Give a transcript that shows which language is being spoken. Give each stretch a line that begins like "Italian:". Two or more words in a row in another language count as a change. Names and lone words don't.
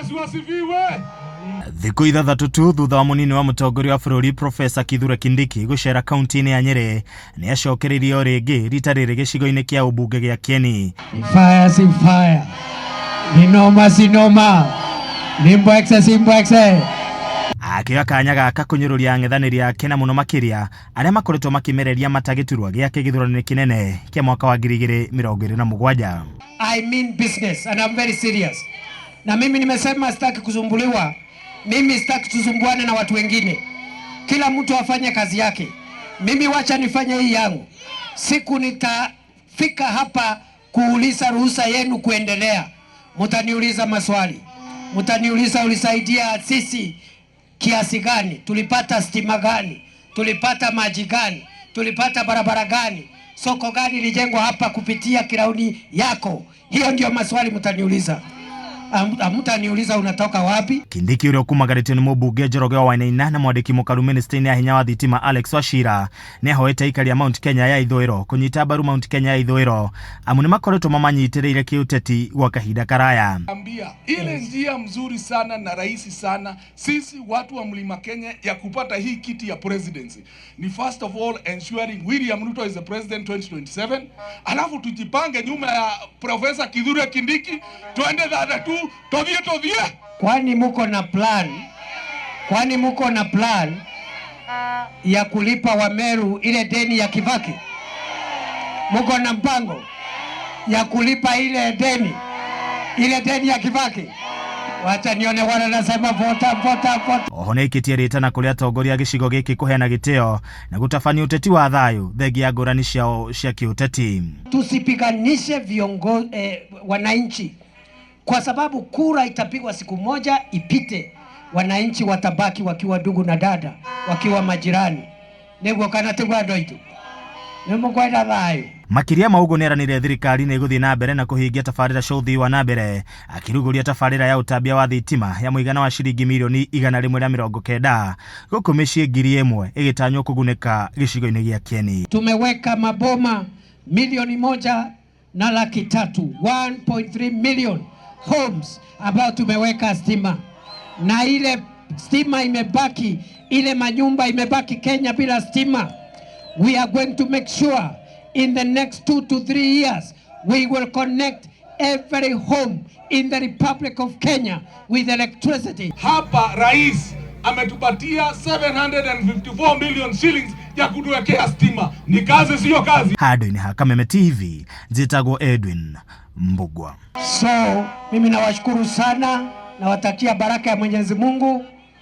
Swahili: Yesu asifiwe.
Kikuyu: Thiku ithathatu tu thutha wa munini wa mutongoria wa bururi Profesa Kithure Kindiki gucera kaunti-ini ya Nyeri ni acokeririo ringi rita riri gicigo-ini kia ubunge gia Kieni.
Swahili: Fire si fire, ni noma si noma, ni mbwekse si mbwekse.
Kikuyu: Akioya kanya gaka kunyururia ang'ethaniri ake na muno makiria aria makoretwo makimereria matagiturwa giake githurano kinene kia mwaka wa 2027.
English: I mean business and I'm very serious.
Swahili: Na mimi nimesema sitaki kusumbuliwa. Mimi sitaki tusumbuane na watu wengine. Kila mtu afanye kazi yake. Mimi wacha nifanye hii yangu. Siku nitafika hapa kuuliza ruhusa yenu kuendelea. Mutaniuliza maswali. Mutaniuliza ulisaidia sisi kiasi gani? Tulipata stima gani? Tulipata maji gani? Tulipata barabara gani? Soko gani lijengwa hapa kupitia kirauni yako? Hiyo ndio maswali mutaniuliza. Amutaniuliza unatoka wapi?
Kikuyu: Kindiki uria kumagaritio ni mubunge Njoroge wa Wainaina na mwandiki mukaru ministry-ini ya hinya wa thitima Alex Wachira ni ahoete aikari ya Mount Kenya ya ithwiro kunyita mbaru Mount Kenya ya ithwiro amu ni makoretwo mamanyitiriire kiuteti gwa kahinda karaya.
Swahili: Ile njia mzuri sana na rahisi sana sisi watu wa Mlima Kenya ya kupata hii kiti ya presidency ni
English: first of all ensuring William Ruto is the president 2027,
Swahili: alafu tujipange nyuma ya Profesa Kithure Kindiki tuende tu tovie. Kwani muko na plan ya kulipa Wameru ile deni ya Kibaki? Muko na mpango ya kulipa ile deni ya Kibaki? Wacha nione wana nasema vota.
Kikuyu: Ohone ikitie ritana kuria atongoria gicigo giki kuheana gitio na gutafania uteti wa thayu thegia ngurani ciao cia kiuteti.
Swahili: Tusipiganishe viongozi wananchi, kwa sababu kura itapigwa siku moja ipite, wananchi watabaki wakiwa ndugu na dada, wakiwa majirani.
Kikuyu: Nego kana tegwa ndoito nemo kwenda thayu. Makiria maugo neranire thirikari ni guthii na mbere na kuhingia tafarira cia uthii wa na mbere, akiruguria tafarira ya utambia wa thitima ya muigana wa ciringi milioni 190 guku micii 1000 igitanywo kuguneka gicigo-ini gia Kieni.
Swahili: Tumeweka maboma 1,300,000 1.3
English: million homes
Swahili: ambao tumeweka stima, na ile stima imebaki, ile manyumba imebaki Kenya bila stima.
English: We are going to make sure in the next 2 to 3 years we will connect every home in the Republic of Kenya with electricity.
Swahili: Hapa rais ametupatia 754
English: million shillings
Swahili: ya kutuwekea stima. Ni kazi sio kazi.
Kikuyu: Hado ni Kameme TV, Zitago Edwin Mbugwa.
Swahili: So mimi nawashukuru sana, nawatakia baraka ya Mwenyezi Mungu.